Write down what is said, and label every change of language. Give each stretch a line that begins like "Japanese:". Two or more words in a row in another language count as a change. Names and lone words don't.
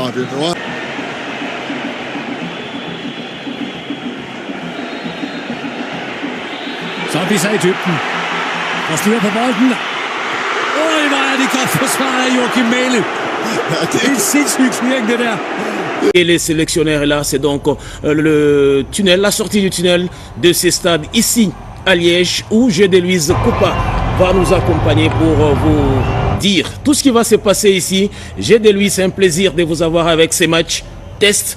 Danish: Det nu. Så er vi så i dybden. Og styrer på bolden. Hvor er det godt forsvaret af Joachim Mæhle. Det er en sindssyg styring, det der.
French: Et les sélectionnaires là, c'est donc le tunnel, la sortie du tunnel de ces stades ici à Liège où Gédé Louise Coupa va nous accompagner pour vous dire tout ce qui va se passer ici. Gédé Louise, c'est un plaisir de vous avoir avec ces matchs test.